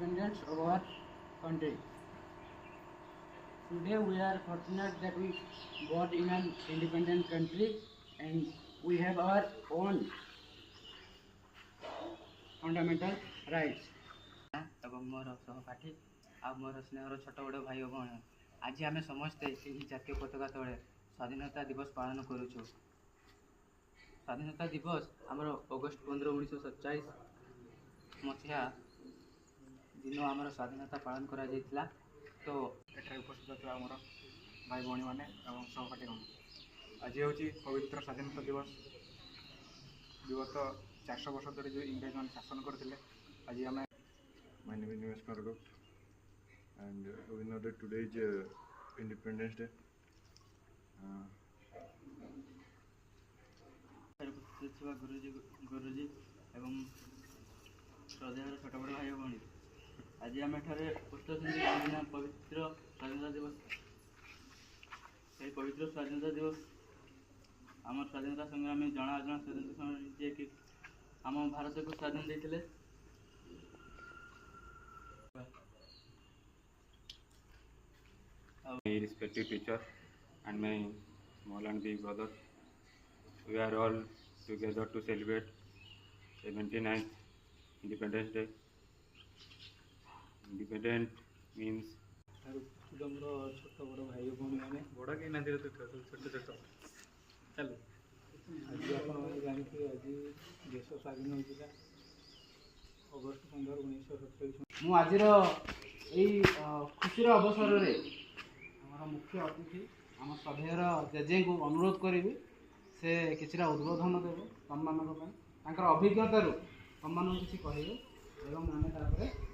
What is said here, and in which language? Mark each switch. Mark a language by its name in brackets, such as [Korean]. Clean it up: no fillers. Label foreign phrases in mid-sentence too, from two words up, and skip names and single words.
[English] independence of our country. Today we are fortunate that we got in an independent country and we have our own fundamental rights. [Odia] ଏବଂ ମୋର ସହପାଠୀ ଆଉ ମୋର ସ୍ନେହର ଛୋଟ ବଡ଼ ଭାଇ ଓ ଭଉଣୀ, ଆଜି ଆମେ ସମସ୍ତେ ଏହି ଜାତୀୟ ପତାକା ତଳେ ସ୍ୱାଧୀନତା ଦିବସ ପାଳନ କରୁଛୁ। ସ୍ୱାଧୀନତା ଦିବସ ଆମର ଅଗଷ୍ଟ 15, 1947 ମସିହା ଦିନ ଆମର ସ୍ୱାଧୀନତା ପାଳନ କରାଯାଇଥିଲା। ତ ଏଠାରେ ଉପସ୍ଥିତ ଥିବା ଆମର ଭାଇ ଭଉଣୀମାନେ ଏବଂ ସହପାଠୀଗଣ, ଆଜି ହେଉଛି ପବିତ୍ର ସ୍ୱାଧୀନତା ଦିବସ। ବିଗତ 400 ବର୍ଷ ଧରି ଯେଉଁ ଇଂରେଜମାନେ ଶାସନ କରିଥିଲେ, ଆଜି ଆମେ [English] My name is Nimesh Kargap and we know that today is Independence Day. [Odia] ଥିବା ଗୁରୁଜୀ ଏବଂ ଶ୍ରଦ୍ଧାର ଛୋଟ ବଡ଼ ଭାଇ ଭଉଣୀ, ଆଜି ଆମେ ଏଠାରେ ଉପସ୍ଥିତ କାହିଁକିନା ପବିତ୍ର ସ୍ୱାଧୀନତା ଦିବସ। ଏହି ପବିତ୍ର ସ୍ୱାଧୀନତା ଦିବସ ଆମର ସ୍ୱାଧୀନତା ସଂଗ୍ରାମୀ ଜଣା ଅଜଣା ସ୍ୱାଧୀନତା ସଂଗ୍ରାମୀ ଯିଏକି ଆମ ଭାରତକୁ ସ୍ୱାଧୀନ ଦେଇଥିଲେ। [English] My respected teacher and my small and big brother, we are all together to celebrate 79th Independence Day. Independent means [Odia] ଆମର ଛୋଟ ବଡ଼ ଭାଇ ଭଉଣୀମାନେ ବଡ଼ କେହି ନାହାନ୍ତି, ଛୋଟ ଛୋଟ ଚାଲୁ। ଆଜି ଆପଣମାନେ ଜାଣିଥିବେ, ଆଜି ଦେଶ ସ୍ୱାଧୀନ ହୋଇଥିଲା ଅଗଷ୍ଟ 15, 1947। ମୁଁ ଆଜିର ଏଇ ଖୁସିର ଅବସରରେ ଆମର ମୁଖ୍ୟ ଅତିଥି ଆମ ସଭ୍ୟର ଜେଜେଙ୍କୁ ଅନୁରୋଧ କରିବି, ସେ କିଛିଟା ଉଦ୍ବୋଧନ ଦେବେ ସମ୍ମାନଙ୍କ ପାଇଁ, ତାଙ୍କର ଅଭିଜ୍ଞତାରୁ ସମ୍ମାନଙ୍କୁ କିଛି କହିବେ ଏବଂ ଆମେ ତାପରେ